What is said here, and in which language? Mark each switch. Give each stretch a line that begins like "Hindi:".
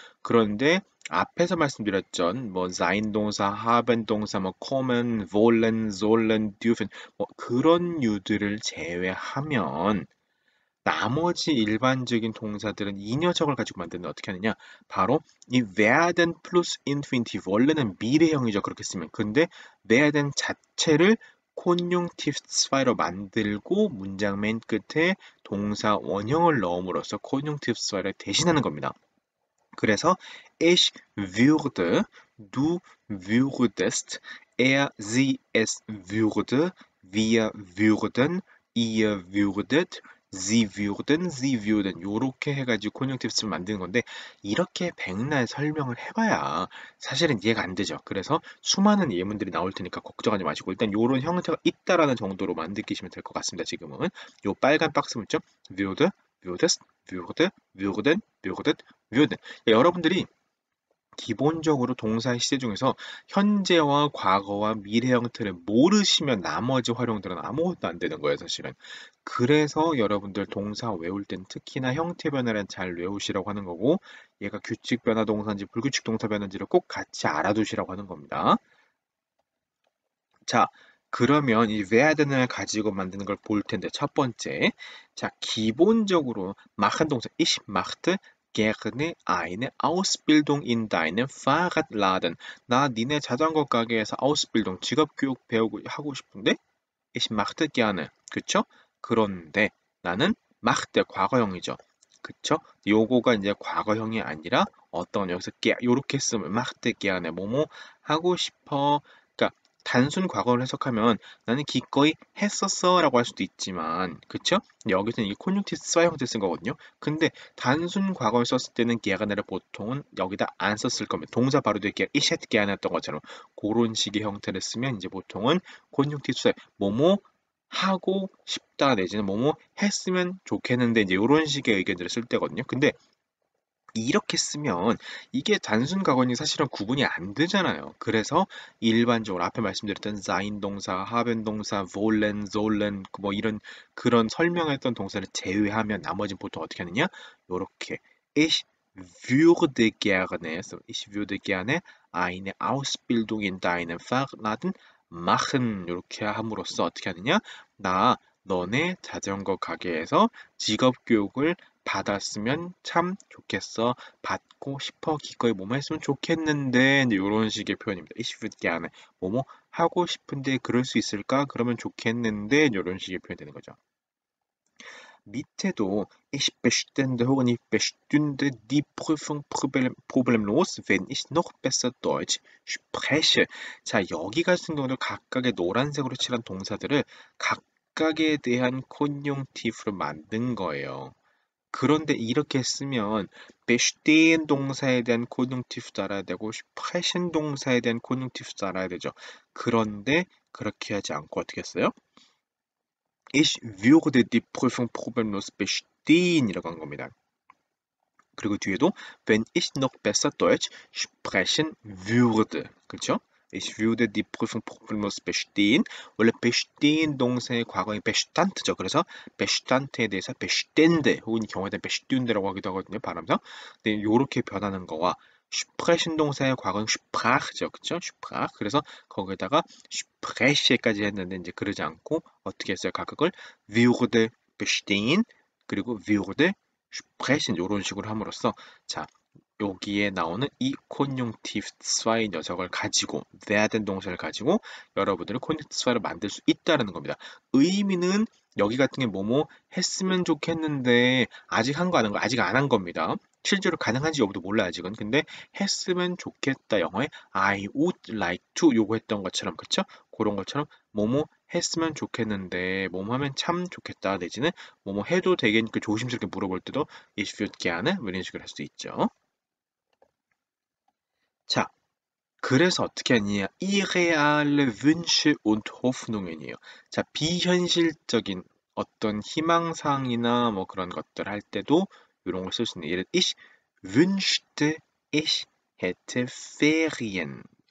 Korean: 그런데 앞에서 말씀드렸죠. 뭐 sein 동사, haben 동사, 뭐 kommen, wollen, sollen, dürfen 뭐 그런 류들을 제외하면 나머지 일반적인 동사들은 이 녀석을 가지고 만드는데 어떻게 하느냐? 바로 이 werden 플러스 infinitive 원래는 미래형이죠. 그렇게 쓰면. 근데 werden 자체를 콘junktiv 2로 만들고 문장 맨 끝에 동사 원형을 넣음으로써 콘junktiv 2를 대신하는 겁니다. 그래서
German: ich würde, du würdest, er, sie, es würde, wir würden, ihr würdet, sie würden
Korean: 요렇게 해가지고 콘junk티브스를 만드는 건데 이렇게 백날 설명을 해봐야 사실은 이해가 안 되죠. 그래서 수많은 예문들이 나올 테니까 걱정하지 마시고 일단 요런 형태가 있다라는 정도로 만들기시면 될 것 같습니다. 지금은 요 빨간 박스 문자 würde, würdest, würde, würden, würdet, würden 여러분들이 기본적으로 동사의 시제 중에서 현재와 과거와 미래 형태를 모르시면 나머지 활용들은 아무것도 안 되는 거예요, 사실은. 그래서 여러분들 동사 외울 땐 특히나 형태 변화를 잘 외우시라고 하는 거고, 얘가 규칙 변화 동사인지 불규칙 동사 변화인지를 꼭 같이 알아두시라고 하는 겁니다. 자, 그러면 이 werden을 가지고 만드는 걸 볼 텐데, 첫 번째.
German: 자,
Korean: 기본적으로
German: machen 동사 ich machte gerne eine Ausbildung in deinem Fahrradladen.
Korean: 나 니네 자전거 가게에서 Ausbildung, 직업교육 배우고 하고 싶은데
German: ich machte gerne.
Korean: 그쵸? 그런데 나는 machte 과거형이죠. 그쵸? 요거가 이제 과거형이 아니라 어떤 여기서 요렇게 쓰면 machte gerne 뭐뭐 하고 싶어. 그러니까 단순 과거를 해석하면 나는 기꺼이 했었어 라고 할 수도 있지만 그쵸? 여기서는 이 콘junktiv 2 형태 쓴 거거든요. 근데 단순 과거를 썼을 때는 gener를 보통은 여기다 안 썼을 겁니다. 동사 바로 뒤에
German: ich hätte gerne
Korean: 했던 것처럼 그런 식의 형태를 쓰면 이제 보통은 콘junktiv 2 뭐뭐 하고 싶다 내지는 뭐뭐 했으면 좋겠는데 이제 이런 식의 의견들을 쓸 때거든요. 근데 이렇게 쓰면 이게 단순 과거니 사실은 구분이 안 되잖아요. 그래서 일반적으로 앞에 말씀드렸던 sein 동사, haben 동사, wollen, sollen 뭐 이런 그런 설명했던 동사를 제외하면 나머지는 보통 어떻게 하느냐? 요렇게
German: ich würde gerne, ich würde gerne eine Ausbildung in deinem Fahrladen machen.
Korean: 이렇게 함으로써 어떻게 하느냐? 나 너네 자전거 가게에서 직업 교육을 받았으면 참 좋겠어. 받고 싶어. 기꺼이 뭐뭐 했으면 좋겠는데 이런 식의 표현입니다.
German: Ich würde gerne
Korean: 뭐뭐 하고 싶은데 그럴 수 있을까? 그러면 좋겠는데 이런 식의 표현이 되는 거죠.
German: 밑에도 ich bestände 혹은 ich bestünde die Prüfung problemlos, wenn ich noch besser Deutsch spreche.
Korean: 자, 여기 같은 경우는 각각의 노란색으로 칠한 동사들을 각각에 대한 콘용티브로 만든 거예요. 그런데 이렇게 쓰면 bestehen 동사에 대한 콘용티브도 알아야 되고 sprechen 동사에 대한 콘용티브도 알아야 되죠. 그런데 그렇게 하지 않고 어떻게 했어요?
German: Ich würde die Prüfung problemlos bestehen
Korean: 이라고 한 겁니다. 그리고 뒤에도
German: wenn ich noch besser Deutsch sprechen würde.
Korean: 그렇죠?
German: Ich würde die Prüfung problemlos bestehen.
Korean: 원래 bestehen 동사의 과거인 bestand죠. 그래서 bestand에 대해서 bestände 혹은 경우에 대한 bestünde라고 하기도 하거든요. 발음상. 근데 이렇게 변하는 거와 sprechen 동사의 과거인 sprach죠. 그렇죠? sprach. 그래서 거기에다가 spreche까지 했는데 이제 그러지 않고 어떻게 했어요? 각각을 würde bestehen 그리고 würde sprechen 이런 식으로 함으로써 자 여기에 나오는 이 콘용티브스와의 녀석을 가지고 werden 동사를 가지고 여러분들은 콘용티브스와를 만들 수 있다는 겁니다. 의미는 여기 같은 게 뭐뭐 했으면 좋겠는데 아직 한 거 안 한 거 아직 안 한 겁니다. 실제로 가능한지 여부도 몰라 아직은. 근데 했으면 좋겠다 영어에
English: I would like to
Korean: 요거 했던 것처럼 그쵸? 그런 것처럼 뭐뭐 했으면 좋겠는데 뭐뭐 하면 참 좋겠다 내지는 뭐뭐 해도 되겠니까 조심스럽게 물어볼 때도
German: ich würde gerne
Korean: 이런 식으로 할 수 있죠. 자, 그래서 어떻게 하느냐?
German: irreale Wünsche und Hoffnungen이에요.
Korean: 자, 비현실적인 어떤 희망사항이나 뭐 그런 것들 할 때도 이런 걸 쓸 수 있는 예를
German: ich wünschte ich hätte Ferien.